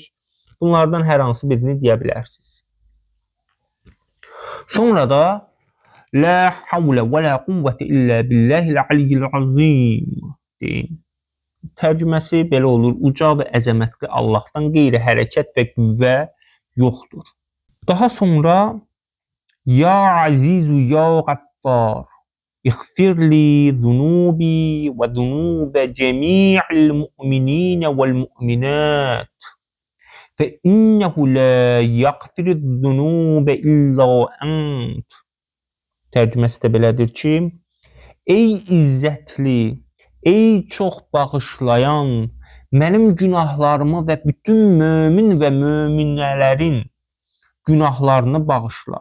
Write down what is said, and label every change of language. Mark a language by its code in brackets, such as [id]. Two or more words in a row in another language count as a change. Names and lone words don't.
[az] Bunlardan hər hansı birini deyə bilərsiniz. Sonra da [ar] لا حول ولا قوة إلا بالله العلي العظيم [az] deyin. Tərcüməsi belə olur: uca və əzəmətli Allahdan qeyri hərəkət və qüvvə yoxdur. Daha sonra [ar] يا عزيز يا غفار اغفر لي ذنوبي وذنوب جميع المؤمنين والمؤمنات فإنه لا يغفر الذنوب إلا أنت. [az] Tərcüməsi də belədir ki, ey izzətli, ey çox bağışlayan, mənim günahlarımı və bütün mömin və möminələrin günahlarını bağışla.